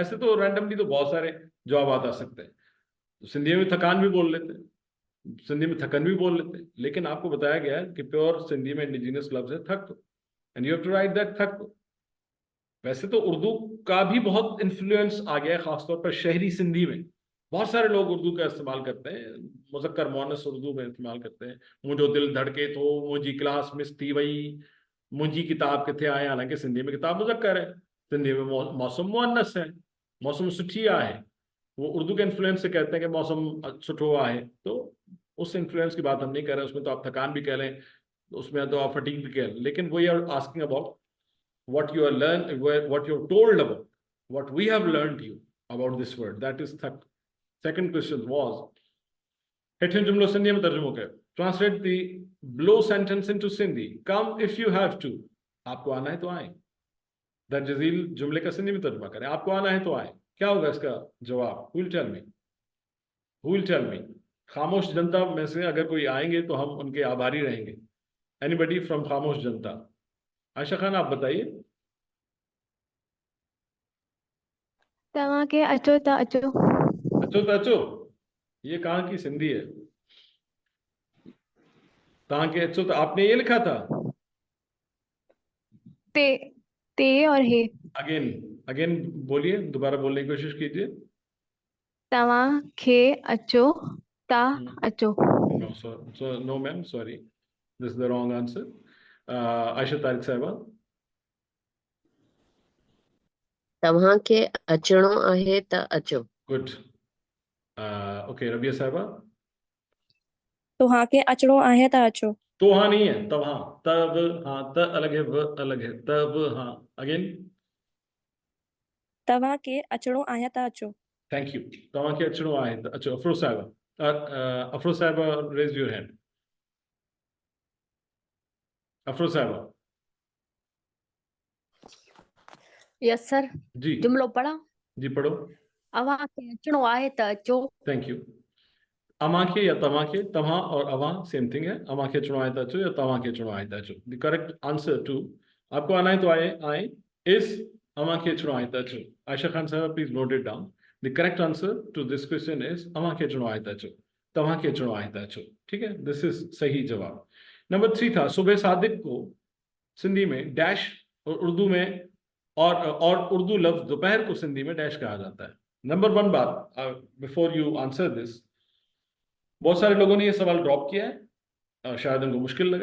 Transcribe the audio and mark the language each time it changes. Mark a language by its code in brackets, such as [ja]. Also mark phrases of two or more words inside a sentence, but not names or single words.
[hi] ऐसे तो रैंडमली तो बहुत सारे जवाब आ सकते हैं. सिंधी में थकान भी बोल लेते हैं, सिंधी में थकन भी बोल लेते हैं, लेकिन आपको बताया गया है कि प्योर सिंधी में इंडिजिनस लफ्ज है थक, [en] and you have to write that थक. [hi] वैसे तो उर्दू का भी बहुत इन्फ्लुएंस आ गया है, खासतौर पर शहरी सिंधी में. बहुत सारे लोग उर्दू का इस्तेमाल करते हैं, मुज़क्कर मोनस उर्दू में इस्तेमाल करते हैं. [sd] मुझो दिल धड़के तो, मुझी क्लास मिस थी वई, मुझी किताब किथे आए. [hi] हालांकि सिंधी में किताब मुज़क्कर है, सिंधी में मौसम मुअन्नस है, [sd] मौसम सुठी आहे. [hi] वो उर्दू के इन्फ्लुएंस से कहते हैं कि [sd] मौसम सुठो आहे, [hi] तो उस इन्फ्लुएंस की बात हम नहीं कर रहे. उसमें तो आप थकान भी कह लें, उसमें तो आप फटीग भी कह लें, लेकिन [en] we are asking about what you are what you're told about, what we have learned you about this word, that is thak. Second question was, [sd] हेठिन जुमलो सिंधी में तर्जुमो कयो. [en] Translate the below sentence into Sindhi. Come if you have to. [hi] आपको आना है तो आए। दर जजील जुमले का सिंधी में तर्जुमा करें, आपको आना है तो आए। क्या होगा इसका जवाब? [en] Who will tell me? Who will tell me? [hi] खामोश जनता में से अगर कोई आएंगे तो हम उनके आभारी रहेंगे। [en] anybody from [hi] खामोश जनता? आयशा खान आप बताइए। [sd] तव्हां खे अचो त अचो। अचो तो अचो, [hi] ये कहाँ की सिंधी है? कहाँ के अचो? तो आपने ये लिखा था ते और हे। अगेन अगेन बोलिए, दोबारा बोलने की कोशिश कीजिए। [sd] तव्हां खे अचो ता अचो। [en] No, so no, ma'am. Sorry, this is the wrong answer. [hi] Aisha Tariq साहिबा। [sd] तव्हां खे अचणो आहे त अचो। [en] Good. Okay, रबिया साहिबा। [sd] तव्हां खे अचणो आहे त अचो। [hi] तो हाँ नहीं है, तब हाँ, तब हाँ, त अलग है, व अलग है, तब हाँ। अगेन [sd] तव्हां खे अचणो आहे त अचो। [en] thank you. [sd] तव्हां खे अचणो आहे त अचो। [hi] अफरोज साहिबा, अफरोज साहिबा [en] raise your hand. [hi] अफरोज साहिबा। [en] yes sir. [hi] जी [sd] जुमलो पढ़ा। जी पढ़ो। अव्हां खे अचणो आहे त अचो। [en] thank you. [hi] अमाखे या तव्हांखे, तव्हां और अवां [en] same thing [hi] है। [sd] अमाखे अचणो आहे त अचो या तव्हांखे अचणो आहे त अचो। [en] the correct answer to [hi] आपको आना है तो आए आए इज [sd] अमाखे अचणो आहे त अचो। [en] Aisha Khan sahab please note it down. The correct answer to this question is [sd] अमाखे अचणो आहे त अचो, तव्हांखे अचणो आहे त अचो। [hi] ठीक है, [en] this is [hi] सही जवाब। नंबर 3 था सुबह सादिक को सिंधी में डैश और उर्दू में और उर्दू लफ्ज दोपहर को सिंधी में डैश कहा जाता है। नंबर 1 बात, [en] before you answer this, [hi] बहुत सारे लोगों ने ये सवाल ड्रॉप किया है, शायद उनको मुश्किल लगा।